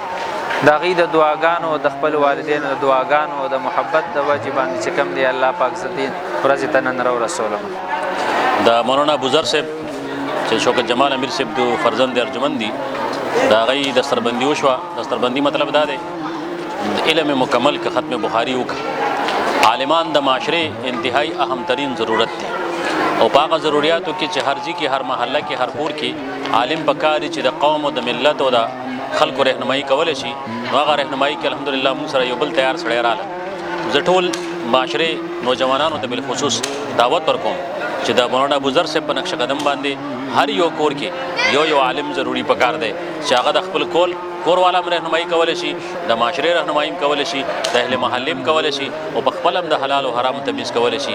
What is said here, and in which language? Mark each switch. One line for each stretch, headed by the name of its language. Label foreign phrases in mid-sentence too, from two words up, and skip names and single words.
Pashto: د هغوی د دعاګانو د خپل والدینو د دعاګانو او د محبت د وجې باندې چې کوم دی الله پاک زه دې ورځې ته نن راورسولم. د مولانا ابوذر صاحب چې شوکت جمال امیر صاحب د فرزند ارجمند دي، د هغوی دستربندي وشوه. دستربندي مطلب دا دی علم مکمل که ختم بخاري وکړه. عالمان د معاشرے انتہائی اہم ترین ضرورت دی او په هغه ضروریاتو کې چې هر ځای کې هر محله کې هر کور کې عالم پکاري چې د قوم او د ملت او د خلکو رهنمایي کولی شي. نو هغه رهنمایي کې الحمدلله موږ سره یو بل تیار سړی راغلی. زه ټول معاشرے نوجوانانو ته بالخصوص دعوت ورکوم چې د مولانا ابوذر صاحب په نقش قدم باندې هر یو کور کې یو عالم ضروری پکار دی چې هغه د خپل کور والا رهنمایي کولی شي، د معاشرې رهنمایي کولی شي، د اهل محلې کولی شي او په خپل هم د حلال او حرام تمیز کولی شي.